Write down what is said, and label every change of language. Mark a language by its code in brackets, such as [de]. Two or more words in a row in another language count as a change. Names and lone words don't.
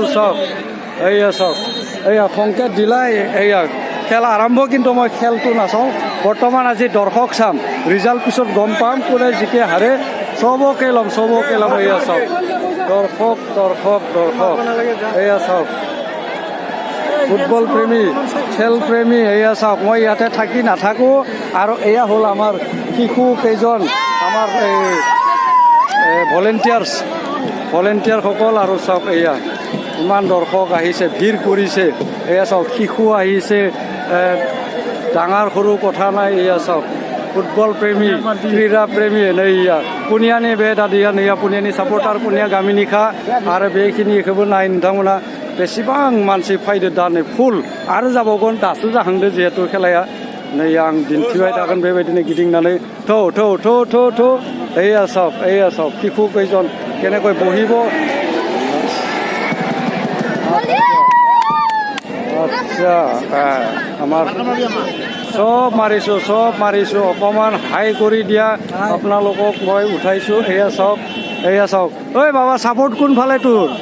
[as] চব এয়া চব এয়া সংকেত দিলাই এয়া খেল আৰম্ভ কিন্তু মই খেলটো নাচাওঁ বৰ্তমান আজি দৰ্শক চাম ৰিজাল্ট পিছত গম পাম কোনে জিকে হাৰে চবকে ল'ম এয়া চাওক দৰ্শক এয়া চাওক ফুটবল প্ৰেমী খেল প্ৰেমী এয়া চাওক মই ইয়াতে থাকি নাথাকোঁ আৰু এয়া হ'ল আমাৰ শিশু কেইজন আমাৰ ভলেণ্টিয়াৰসকল আৰু চাওক এয়া ইমান দৰ্শক আহিছে ভিৰ কৰিছে এয়া চাওক শিশু আহিছে ডাঙৰ সৰু কথা নাই এয়া চাওক ফুটবল প্ৰেমী ক্ৰীড়া প্ৰেমী এয়া [brx] पुनियानि बे दादिया नैया पुनियानि सापर्टार पुनिया गामिनि खा आरो बेखिनिखौबो नाय नोंथांमोना बेसेबां मानसि फैदो दा नै फुल आरो जाबावगोन दासो जाहांदो जिहेतु खेलाया नै आं दिन्थिबाय थागोन बेबायदिनो गिदिंनानै थौ [as] এয়া সব শিশু কেইজন কেনেকৈ বহিব আচ্ছা আমাৰ সব মাৰিছোঁ অকণমান হাই কৰি দিয়া আপোনালোকক মই উঠাইছোঁ এয়া চাওক ঐ বাবা ছাপৰ্ট কোনফালে তোৰ